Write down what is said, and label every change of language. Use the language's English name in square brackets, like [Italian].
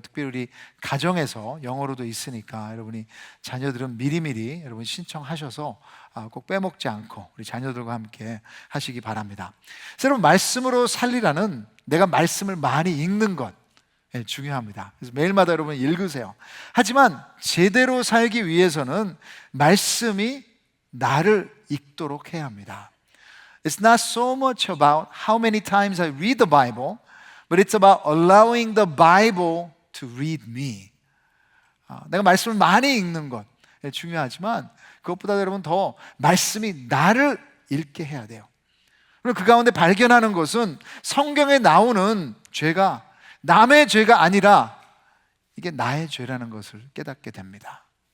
[Korean] 특별히 우리 가정에서 영어로도 있으니까 여러분이 자녀들은 미리미리 여러분 신청하셔서 꼭 빼먹지 않고 우리 자녀들과 함께 하시기 바랍니다. 그래서 여러분, 말씀으로 살리라는 내가 말씀을 많이 읽는 것 중요합니다. 그래서 매일마다 여러분 읽으세요. 하지만 제대로 살기 위해서는 말씀이 나를 읽도록 해야 합니다. [English] It's not so much about how many times I read the Bible, but it's about allowing the Bible to read me. [Korean] 내가 말씀을 많이 읽는 것, 중요하지만 그것보다 여러분 더 말씀이 나를 읽게 해야 돼요. 그리고 그 가운데 발견하는 것은 성경에 나오는 죄가 남의 죄가 아니라 이게 나의 죄라는 것을 깨닫게 됩니다.